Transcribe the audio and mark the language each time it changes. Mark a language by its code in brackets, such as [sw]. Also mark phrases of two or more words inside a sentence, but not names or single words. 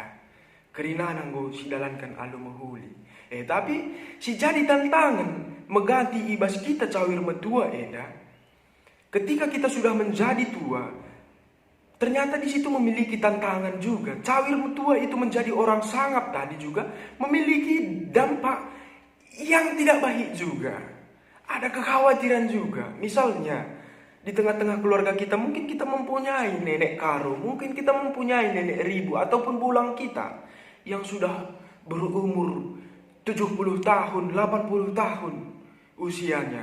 [btx] Kerina nanggo si dalankan alu mahuli. Tapi si jadi tantangan mengganti ibas kita cawir metua eda. [id] Ketika kita sudah menjadi tua, Ternyata di situ memiliki tantangan juga. [btx] Cawir tua [id] itu menjadi orang sangap tadi juga memiliki dampak yang tidak baik juga. Ada kekhawatiran juga. Misalnya di tengah-tengah keluarga kita mungkin kita mempunyai nenek karo, mungkin kita mempunyai nenek ribu ataupun bulang kita yang sudah berumur 70 tahun, 80 tahun usianya.